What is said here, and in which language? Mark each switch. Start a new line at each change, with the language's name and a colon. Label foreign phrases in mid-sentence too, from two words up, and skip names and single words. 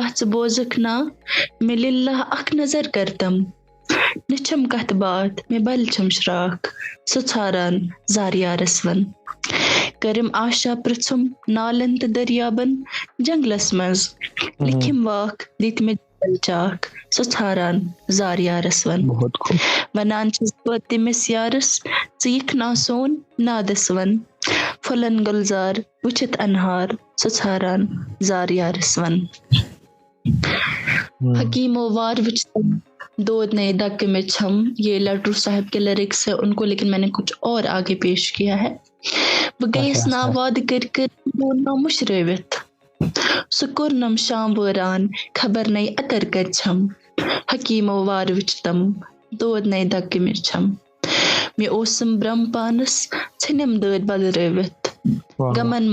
Kashmiri: ژٕ بوزکھ نا مےٚ للہ اکھ نظر کرتم نہ چھم کتھ باتھ مےٚ بل چھم شراکھ سہ ژھاران زار یارس ون کٔرٕم آشا پرژھُم نالن تہٕ دٔریابن جنگلس منٛز لیکھِم واکھ دِتۍ مےٚ جل چاکھ سۄ ژھاران زار یارس ون ونان چھس بہٕ تٔمِس یارس ژٕ یِکھ نا سون نادس ون پھُلن گُلزار وٕچھِتھ انہار سۄ ژھاران زار یارس ون. حکیمو وار وچھتم دود نئے دگ میں چھم,
Urdu: یہ لٹو صاحب کے لیرکس ہے ان کو, لیکن میں نے کچھ اور آگے پیش کیا ہے.
Kashmiri: بہٕ گٔیس نا وعدٕ کٔرۍ کٔرۍ ووٚننو مٔشرٲوِتھ سُہ کوٚرنم شام وٲران خبر نٔے اَتر کتہِ چھم حکیمو وار وٕچھتم دود نئے دگ میں چھم مےٚ اوسُم برٛم پانس ژھٕنِم دٲدۍ بدرٲوِتھ غمن